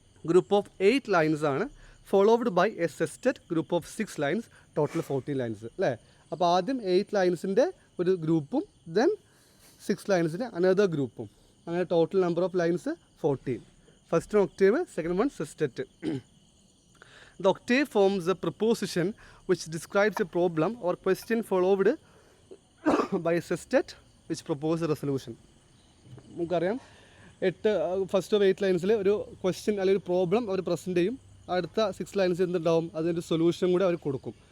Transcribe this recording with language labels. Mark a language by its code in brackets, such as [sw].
[en] Group of 8 lines ആണ്, followed by a sestet group of 6 lines, total 14 lines അല്ലേ. [ml] അപ്പോൾ ആദ്യം 8 ലൈൻസിൻ്റെ ഒരു ഗ്രൂപ്പും ദെൻ 6 ലൈൻസിൻ്റെ അനദർ ഗ്രൂപ്പും, അങ്ങനെ total number of lines 14. [en] First octave, second one sestet. The octave forms a preposition which describes a problem or question followed by a sestet which proposes a resolution. [ml] നമുക്കറിയാം first of 8 ലൈൻസിൽ ഒരു question അല്ലെങ്കിൽ ഒരു problem അവർ present ചെയ്യും, അടുത്ത 6 lines എന്തുണ്ടാവും, അതിൻ്റെ solution കൂടി അവർ കൊടുക്കും.